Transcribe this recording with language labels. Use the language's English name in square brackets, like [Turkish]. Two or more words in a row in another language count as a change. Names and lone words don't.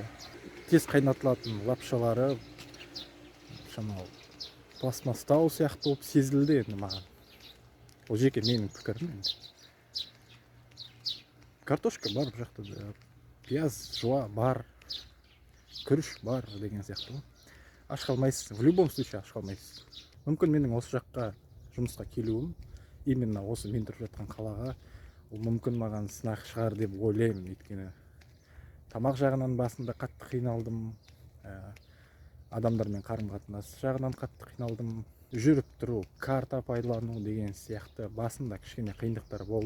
[Kazakh] Тез қайнатылатын лапшалары шамалы пластмастау сияқты болып сезілді енді маған. Ол жеке менің пікірім енді. Картошка бар бұл жақта да, пияз, жуа бар, күріш бар деген сияқты. Аш қалмайсыз, [Russian] в любом случае [Kazakh] аш қалмайсыз. Мүмкін менің осы жаққа жұмысқа келуім, именно осы мен тұрып жатқан қалаға, ол мүмкін маған сынақ шығар деп ойлаймын. Өйткені тамақ жағынан басында қатты қиналдым, адамдармен қарым-қатынас жағынан қатты қиналдым, жүріп тұру, карта пайдалану деген сияқты басында кішкене қиындықтар болды.